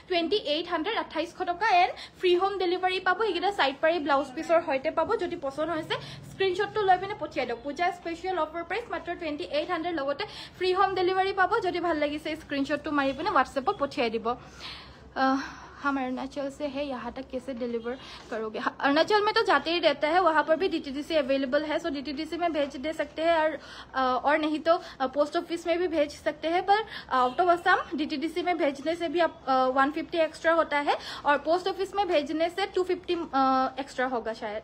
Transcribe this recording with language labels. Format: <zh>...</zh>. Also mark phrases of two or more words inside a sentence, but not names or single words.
<as>2800 টকা</as> <en>and free home delivery</en> <as>পাব এইগিটা সাইড পাৰি ব্লাউজ পিছৰ সৈতে পাব যদি পছন্দ হৈছে স্ক্ৰীনশ্বটটো লৈ পিনে পঠিয়াই দিয়ক পূজা</as> <en>special offer price</en> <as>মাত্ৰ 2800 লগতে</as> <en>free home delivery</en> <as>পাব যদি ভাল লাগিছে স্ক্ৰীনশ্বটটো মাৰি পিনে WhatsAppত পঠিয়াই দিব</as> <hi>हम अरुणाचल से है, यहाँ तक कैसे डिलीवर करोगे? अरुणाचल में तो जाते ही रहता है, वहाँ पर भी DTDC अवेलेबल है, सो DTDC में भेज दे सकते हैं और नहीं तो</hi> <en>post office</en> <hi>में भी भेज सकते हैं। पर</hi> <en>out of Assam</en> <hi>DTDC में भेजने से भी आप 150 एक्स्ट्रा होता है और</hi> <en>post office</en> <hi>में भेजने से 250 एक्स्ट्रा होगा शायद।</hi>